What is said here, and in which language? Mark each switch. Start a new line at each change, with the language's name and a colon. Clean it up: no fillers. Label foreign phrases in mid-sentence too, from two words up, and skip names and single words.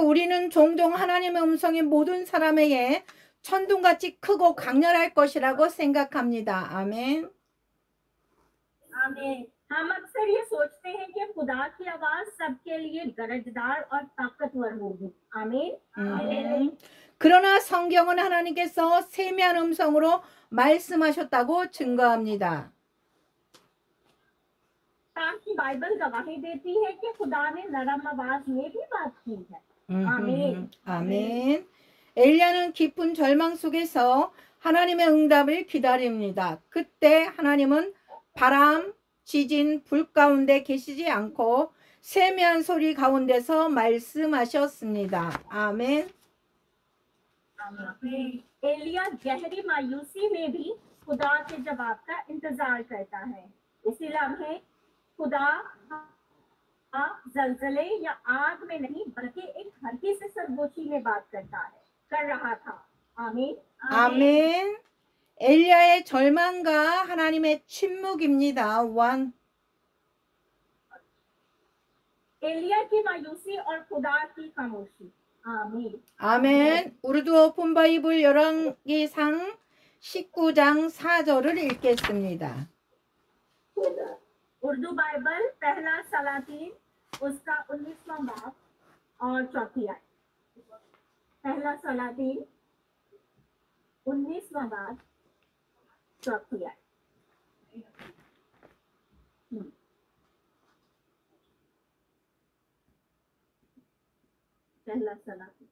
Korean: 우리는 종종 하나님의 음성이 모든 사람에게 천둥같이 크고 강렬할 것이라고 생각합니다. 아멘.
Urdu: आमीन। ہم اکثر یہ سوچتے ہیں کہ خدا کی آواز سب کے لیے گرجدار اور طاقتور ہوگی. आमीन।
Korean: 그러나 성경은 하나님께서 세미한 음성으로 말씀하셨다고 증거합니다.
Urdu: تاکہ بائبل گواہی دیتی ہے کہ خدا نے نرم آواز میں بھی بات کی ہے.
Korean: 아멘. 아멘. 엘리야는 깊은 절망 속에서 하나님의 응답을 기다립니다. 그때 하나님은 바람, 지진, 불 가운데 계시지 않고 세미한 소리 가운데서 말씀하셨습니다. 아멘.
Urdu: ایلیاہ گہری مایوسی میں بھی خدا کے جواب کا انتظار کرتا ہے. اسی لمحے خدا زلزلے یا آگ میں نہیں بلکہ ایک ہلکی سے سرگوشی میں بات کر رہا تھا. आमीन।
Korean: 아멘. 엘리야의 절망과 하나님의 침묵입니다. 1.
Urdu: ایلیاہ کی مایوسی اور خدا کی خاموشی. आमीन।
Korean: 아멘. 우리도
English: open bible
Korean: 열왕기상 19장 4절을 읽겠습니다.
Urdu: اردو بائبل پہلا سلاطین اس کا 19واں باب اور چوتھی آیت. پہلا سلاطین 19واں باب چوتھی آیت. پہلا سلاطین.